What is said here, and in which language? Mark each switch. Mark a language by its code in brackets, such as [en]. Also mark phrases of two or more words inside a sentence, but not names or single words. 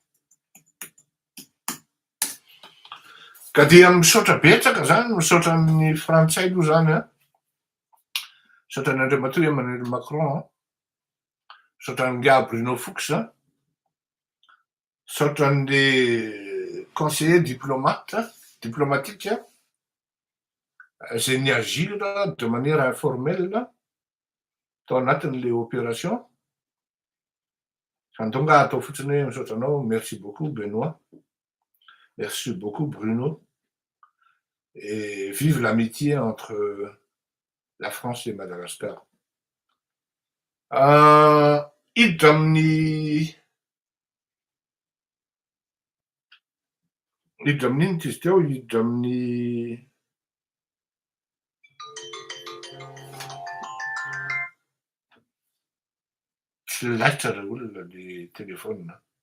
[mg] Ka dia misaotra betsaka zany, misaotra amin'ny frantsay aloha zany a, misaotra ny Andriamatoa Emmanuel Macron, misaotra ny Nga Bruno Fuchs, misaotra an'le conseiller diplomatique zay niagir [fr] de manière informelle [mg] tao anatin'le opération. Andonga atao fotsiny hoe misaotra anao, [fr] merci beaucoup Benoît, merci beaucoup Bruno, et vive l'amitié entre la France et Madagascar. [mg] Hiditra amin'inona izy teo, hiditra amin'ny tsy laitra ry olona le telefônina.